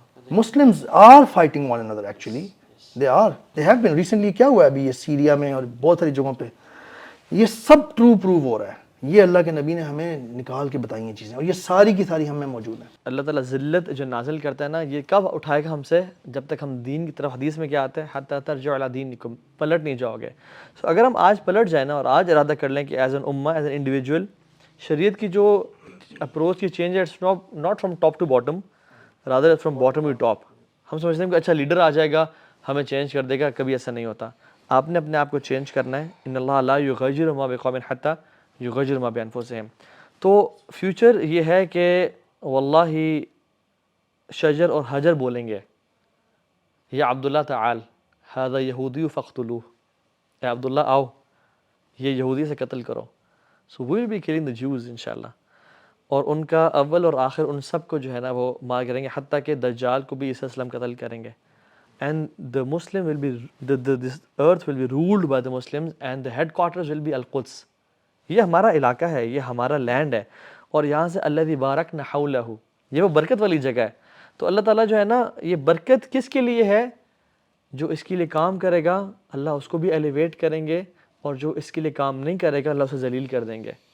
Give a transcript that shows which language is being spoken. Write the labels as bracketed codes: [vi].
[en] Muslims are fighting one another actually. They have been recently. [ur] کیا ہوا ہے ابھی یہ سیریا میں اور بہت ساری جگہوں پہ, یہ سب ٹرو پروو ہو رہا ہے. یہ اللہ کے نبی نے ہمیں نکال کے بتائی ہیں چیزیں, اور یہ ساری کی ساری ہم میں موجود ہیں. اللہ تعالیٰ ذلت جو نازل کرتا ہے نا, یہ کب اٹھائے گا ہم سے؟ جب تک ہم دین کی طرف, حدیث میں کیا آتا ہے, [ar] حتی ترجعوا الی دینکم, [ur] پلٹ نہیں جاؤ گے. سو اگر ہم آج پلٹ جائیں نا اور آج ارادہ کر لیں کہ [en] as an امہ, as an individual, [ur] شریعت کی جو اپروچ کی چینج ہے [en] It's not from top to bottom, rather from bottom to top. [ur] ہم سمجھتے ہیں کہ اچھا لیڈر آ جائے گا ہمیں چینج کر دے گا, کبھی ایسا نہیں ہوتا. آپ نے اپنے آپ کو چینج کرنا ہے. [ar] ان اللہ لا یغیر ما بقوم حتی یغیر ما بانفسہم. [ur] تو فیوچر یہ ہے کہ واللہ شجر اور حجر بولیں گے [ar] یا عبداللہ تعال ھذا یہودی فاقتلوہ, [ur] اے عبداللہ آؤ یہ یہودی سے قتل کرو. [en] so we will be killing the Jews [ur] انشاءاللہ. اور ان کا اول اور آخر ان سب کو جو ہے نا وہ مار کریں گے, حتیٰ کہ دجال کو بھی عیسیٰ السلام قتل کریں گے. [en] And the Muslim will be this earth will be ruled by the Muslims and the headquarters will be القدس. [ur] یہ ہمارا علاقہ ہے, یہ ہمارا لینڈ ہے, اور یہاں سے [ar] الذی بارکنا حولہ, [ur] یہ وہ برکت والی جگہ ہے. تو اللہ تعالیٰ جو ہے نا, یہ برکت کس کے لیے ہے؟ جو اس کے لیے کام کرے گا اللہ اس کو بھی ایلیویٹ کریں گے, اور جو اس کے لیے کام نہیں کرے گا اللہ اسے ذلیل کر دیں گے.